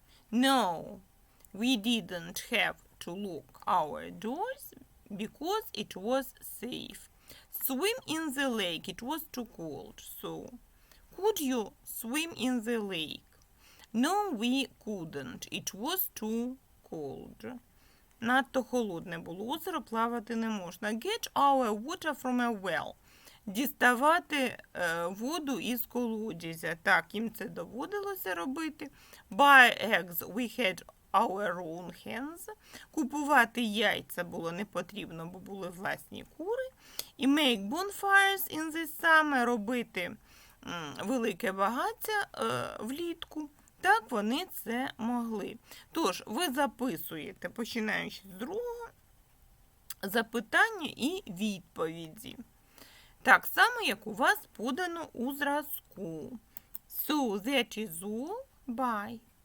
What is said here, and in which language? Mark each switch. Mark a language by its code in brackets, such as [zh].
[en] No, we didn't have to lock our doors because it was safe. Swim in the lake. It was too cold. So, could you swim in the lake? No, we couldn't. It was too cold. [uk] Надто холодне було озеро, плавати не можна. [en] Get our water from a well. [uk] Діставати воду із колодязя. Так, їм це доводилося робити. [en] Buy eggs, we had our own hens. [uk] Купувати яйця було не потрібно, бо були власні кури. І [en] make bonfires in the summer, [uk] робити велике багаття влітку. Так вони це могли. Тож, ви записуєте, починаючи з другого, запитання і відповіді. Так само, як у вас подано у зразку. [en] So that is all. Bye.